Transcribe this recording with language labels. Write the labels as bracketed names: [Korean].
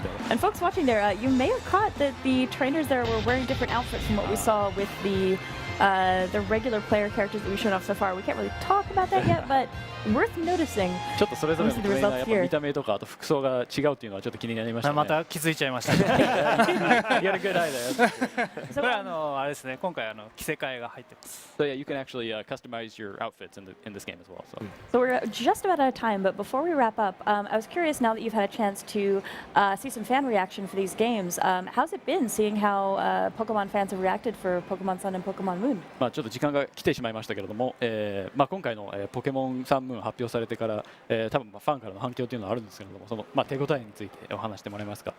[English] And folks watching there, you may have caught that the trainers there were wearing different outfits from what we saw with the regular player characters that we showed off so far. We can't really talk about that yet, but worth noticing. [Japanese] ちょっとそれぞれのプレイヤーのやっぱ見た目とかあと服装が違うっていうのはちょっと気になりましたね。また気づいちゃいましたね。 [English] You got a good eye there. [Japanese] これあれですね、今回着せ替えが入ってます。 [English] So yeah, you can actually customize your outfits in this game as well. So we're just about out of time, but before we wrap up, I was curious now that you've had a chance to see some fan reaction for these games. How's it been seeing how Pokemon fans have reacted for Pokemon Sun and Pokemon Moon? [Japanese] まあちょっと時間が来てしまいましたけれども、まあ今回のポケモンサンムーン発表されてから、多分ファンからの反響というのはあるんですけれども、そのまあ手応えについてお話してもらえますか。